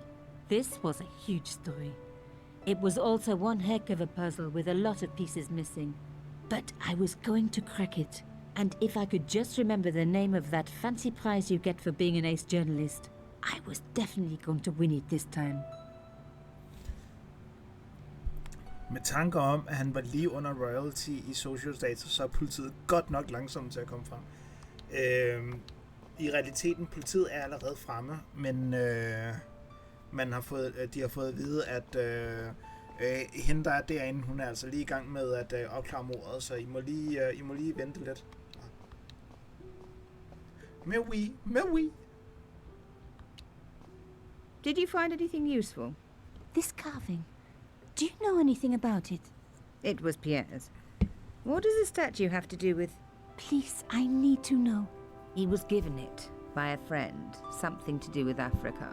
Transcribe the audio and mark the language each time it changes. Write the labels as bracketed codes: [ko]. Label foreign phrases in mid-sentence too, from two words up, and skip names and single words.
[en] This was a huge story. It was also one heck of a puzzle with a lot of pieces missing. But I was going to crack it. And if I could just remember the name of that fancy prize you get for being an ace journalist, I was definitely going to win it this time. [da] Med tanker om, at han var lige under royalty i social status, så er politiet godt nok langsomt til at komme frem. I realiteten, politiet er allerede fremme, men de har fået at vide, at hende, der er derinde, hun er altså lige i gang med at opklare mordet, så I må lige vente lidt. [fr] Mais oui. [en] Did you find anything useful? This carving. Do you know anything about it? It was Pierre's. What does the statue have to do with... Please, I need to know. He was given it by a friend. Something to do with Africa.